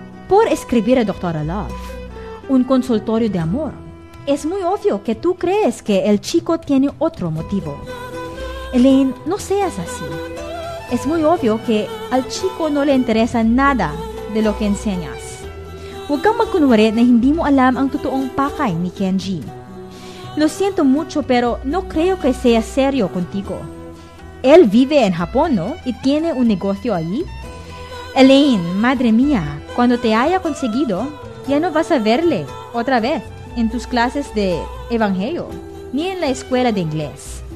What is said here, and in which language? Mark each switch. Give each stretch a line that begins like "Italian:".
Spanish: Por escribir a doctora Love, un consultorio de amor, es muy obvio que tú crees que el chico tiene otro motivo. Elaine, no seas así. Es muy obvio que al chico no le interesa nada de lo que enseñas.
Filipino: Huwag magkunwari na hindi mo alam ang totoong pakay ni Kenji.
Spanish: Lo siento mucho, pero no creo que sea serio contigo. Él vive en Japón, ¿no? Y tiene un negocio allí. Elaine, madre mía, cuando te haya conseguido, ya no vas a verle otra vez en tus clases de evangelio, ni en la escuela de inglés.